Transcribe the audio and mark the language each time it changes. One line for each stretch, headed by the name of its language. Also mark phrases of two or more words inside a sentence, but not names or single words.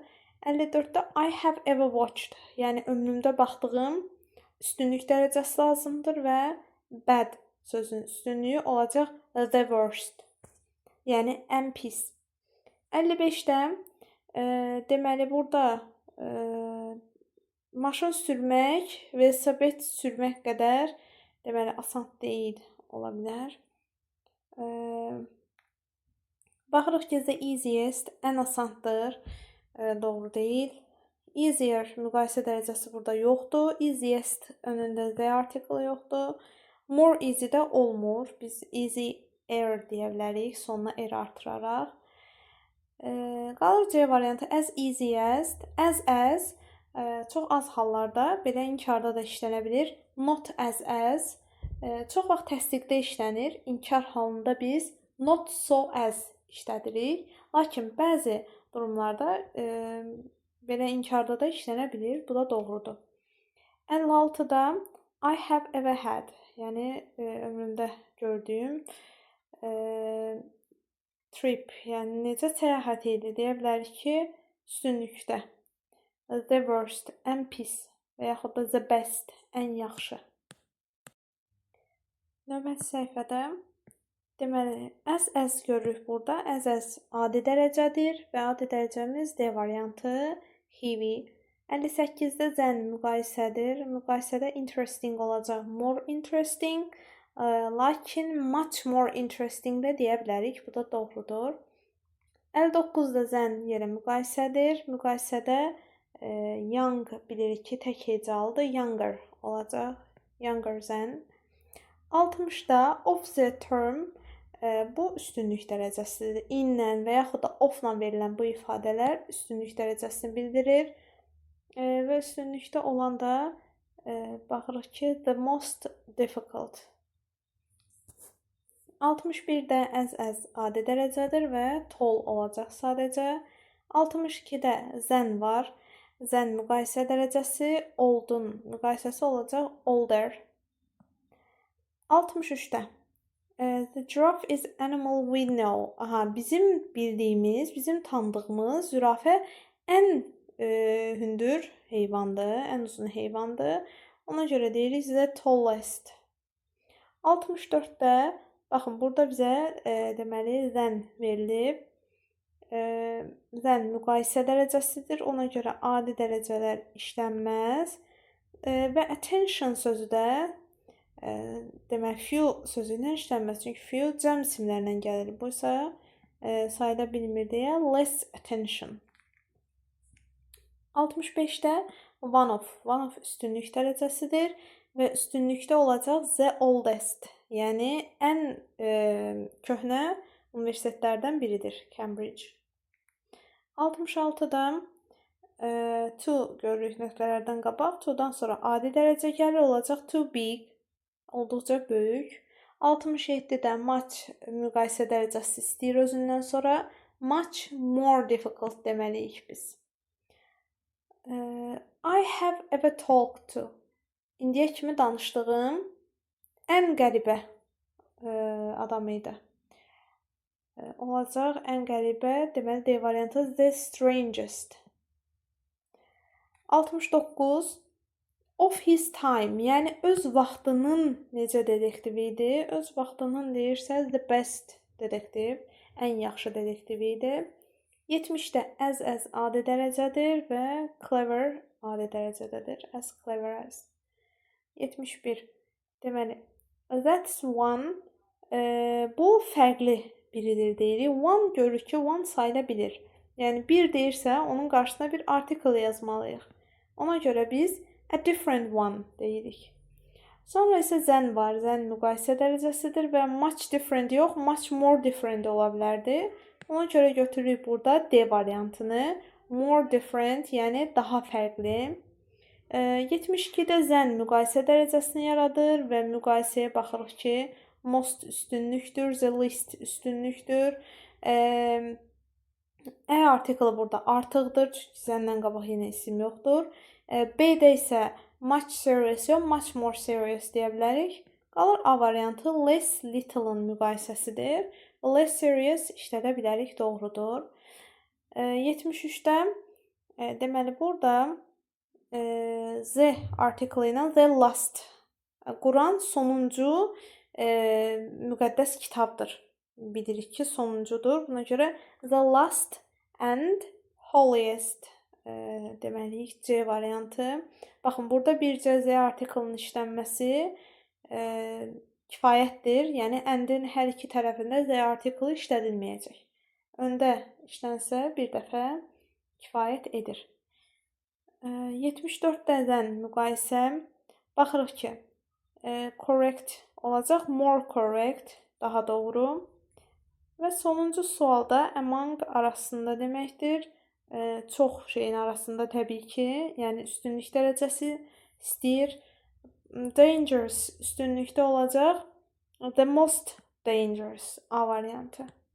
English: 54-də I have ever watched,
Azerbaijani: yəni ömrümdə baxdığım üstünlük dərəcəsi lazımdır və bad sözün üstünlüyü olacaq
English: the worst,
Azerbaijani: yəni ən pis. 55-də deməli burada maşın sürmək, velosiped sürmək qədər deməli asan deyil, ola bilər. Baxırıq ki,
English: the easiest
Azerbaijani: ən asandır. Doğru deyil. Easier müqayisə dərəcəsi burada yoxdur. Easiest önündə
English: the article
Azerbaijani: yoxdur.
English: More easy
Azerbaijani: də olmur. Biz easier deyə bilərik sonuna er artıraraq. Qalır C variantı
English: as easy as.
Azerbaijani: As çox az hallarda belə inkarda da işlənə bilir.
English: Not as.
Azerbaijani: Çox vaxt təsdiqdə işlənir. İnkar halında biz
English: not so as
Azerbaijani: işlədirik. Lakin bəzi durumlarda belə inkarda da işlənə bilir. Bu da doğrudur. 56-da
English: I have ever had,
Azerbaijani: yəni ömrümdə gördüyüm trip, yəni necə səyahət idi deyə bilərik ki, üstünlükdə.
English: The worst,
Azerbaijani: ən pis və yaxud da
English: the best,
Azerbaijani: ən yaxşı. Növbəti səhifədə deməli, as görürük burada. As adi dərəcədir və adi dərəcəmiz D variantı heavy. 58-də zən müqayisədir. Müqayisədə interesting olacaq,
English: more interesting.
Azerbaijani: Lakin
English: much more interesting
Azerbaijani: də deyə bilərik. Bu da doğrudur. 59-da zən yerə müqayisədir. Müqayisədə young bilirik ki, tək hecalıdır. Younger olacaq. Younger zən. 60-da
English: of the term
Azerbaijani: bu üstünlük dərəcəsidir. In-lə və yaxud da of-la verilən bu ifadələr üstünlük dərəcəsini bildirir. Və üstünlükdə olan da baxırıq ki,
English: the most difficult.
Azerbaijani: 61-də as adi dərəcədir və tall olacaq sadəcə. 62-də zən var. Zən müqayisə dərəcəsi, oldun müqayisəsi olacaq older.
English: 63-də the giraffe is animal we know.
Azerbaijani: Bizim bildiyimiz, bizim tanıdığımız zürafə ən hündür heyvandır, ən uzun heyvandır. Ona görə deyirik
English: the tallest.
Azerbaijani: 64-də baxın, burada bizə deməli zən verilib. Zən müqayisə dərəcəsidir. Ona görə adi dərəcələr işlənməz. Və attention sözü də demək few sözü ilə işlənməz. Çünki few cəm isimlərlə gəlir. Bu isə sayıla bilmir deyə
English: less attention.
Azerbaijani: 65-də one of üstünlük dərəcəsidir və üstünlükdə olacaq
English: the oldest,
Azerbaijani: yəni ən köhnə universitetlərdən biridir, Cambridge. 66-da to görürük nöqtələrdən qabaq, to'dan sonra adi dərəcə gəlir, olacaq
English: too big,
Azerbaijani: olduqca böyük. 67-də much müqayisə dərəcəsi istəyir özündən sonra,
English: much more difficult
Azerbaijani: deməliyik biz.
English: I have ever talked to.
Azerbaijani: İndiyə kimi danışdığım ən qəribə adam idi. Olacaq ən qəribə, deməli D variantı
English: the strangest. 69 of his time,
Azerbaijani: yəni öz vaxtının necə dedektivi idi? Öz vaxtının deyirsə
English: the best
Azerbaijani: dedektiv, ən yaxşı dedektiv idi. 70-də as adi dərəcədir və clever adi dərəcədədir.
English: As clever as. 71. Deməli, that's one.
Azerbaijani: Bu fərqli biridir deyirik. One görürük ki, one sayıla bilir. Yəni, bir deyirsə, onun qarşısına bir article yazmalıyıq. Ona görə biz
English: a different one
Azerbaijani: deyirik. Sonra isə zən var. Zən müqayisə dərəcəsidir və
English: much different
Azerbaijani: yox,
English: much more different
Azerbaijani: ola bilərdi. Ona görə götürürük burada D variantını.
English: More different,
Azerbaijani: yəni daha fərqli. 72-də zən müqayisə dərəcəsini yaradır və müqayisəyə baxırıq ki, most üstünlükdür,
English: the least üstünlükdür.
Azerbaijani: Article burada artıqdır, çünki zəndən qabaq yenə isim yoxdur. B-də isə
English: much serious
Azerbaijani: yox,
English: much more serious
Azerbaijani: deyə bilərik. Qalır A variantı less little-ın müqayisəsidir.
English: Less serious
Azerbaijani: işlədə bilərik, doğrudur. 73-də deməli burada Z article ilə
English: the last.
Azerbaijani: Quran sonuncu müqəddəs kitabdır. Bilirik ki, sonuncudur. Buna görə
English: the last and holiest
Azerbaijani: deməliyik C variantı. Baxın, burada bircə Z article-ın işlənməsi kifayətdir. Yəni, and-in hər iki tərəfində
English: the article
Azerbaijani: işlədilməyəcək. öndə işlənsə bir dəfə kifayət edir. 74-dən müqayisə baxırıq ki, correct olacaq,
English: more correct,
Azerbaijani: daha doğru. Və sonuncu sualda among arasında deməkdir. Çox şeyin arasında təbii ki, yəni üstünlük dərəcəsi istəyir. Dangerous üstünlükdə olacaq.
English: The most dangerous
Azerbaijani: A variantı.